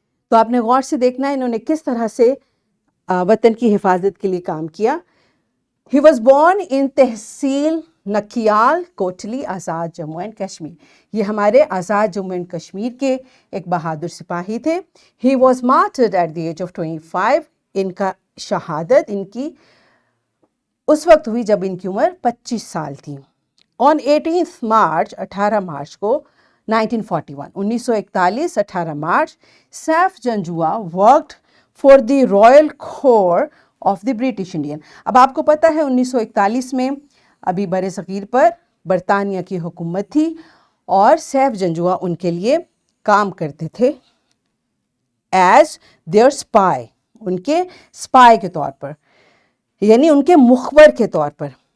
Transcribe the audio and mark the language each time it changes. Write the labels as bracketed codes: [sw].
[ur] تو آپ نے غور سے دیکھنا ہے انہوں نے کس طرح سے وطن کی حفاظت کے لیے کام کیا. [en] He was born in tehsil Nakyal Kotli, Azad Jammu and Kashmir. [ur] یہ ہمارے آزاد جموں اینڈ کشمیر کے ایک بہادر سپاہی تھے. [en] He was martyred at the age of 25. [ur] ان کا شہادت ان کی اس وقت ہوئی جب ان کی عمر 25 سال تھی. [en] On 18th March [ur] 18 مارچ کو [en] 1941 1941 [ur] 18 March [en] Saif Janjua worked for the Royal Corps of the British Indian. [ur] اب آپ کو پتہ ہے 1941 میں ابھی بر صغیر پر برطانیہ کی حکومت تھی، اور سیف جنجوعہ ان کے لیے کام کرتے تھے [en] as their spy, [ur] ان کے اسپائی کے طور پر، یعنی ان کے مخبر کے طور پر.